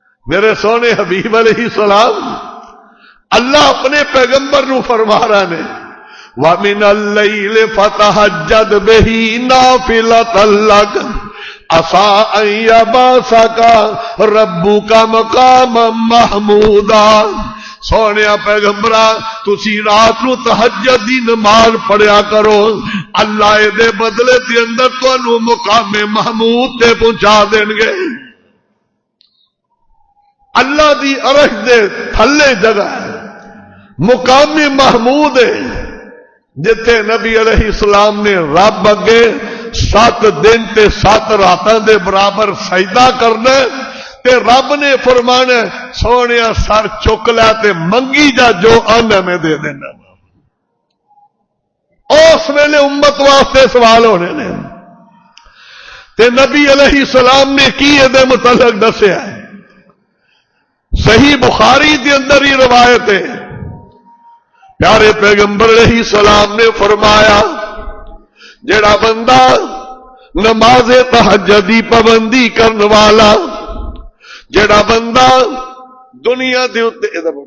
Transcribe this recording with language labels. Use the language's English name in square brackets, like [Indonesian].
[Punjabi] میرے سونے حبیب علیہ السلام اللہ اپنے پیغمبر نو فرما رہا نے [Arabic] وَمِنَ اللَّيْلِ فَتَهَجَّدْ بِهِ نَافِلَةً لَكَ عَسَىٰ أَن يَبْعَثَكَ رَبُّكَ مَقَامًا مَحْمُودًا. [Punjabi] سونیا پیغمبرا تسی رات نو تہجد دی نماز پڑھیا کرو اللہ دے بدلے تے اندر تانوں مقام محمود تے پہنچا دین گے. اللہ دی عرش دے تھلے جگہ ہے مقام محمود ہے جتھے نبی علیہ السلام نے رب اگے 7 دن تے 7 راتاں دے برابر سجدہ کرنا تے رب نے فرمانا سونیا سر چک لیا تے منگی جا جو آنا میں دے دینا. اس ویلے امت واسطے سوال ہونے نے تے نبی علیہ السلام نے کی یہ متعلق دسیا ہے. صحیح بخاری دے اندر ہی روایت ہے پیارے پیغمبر علیہ السلام نے فرمایا جڑا بندہ نماز تہجد دی پابندی کرنے والا جڑا بندہ دنیا دے اوتے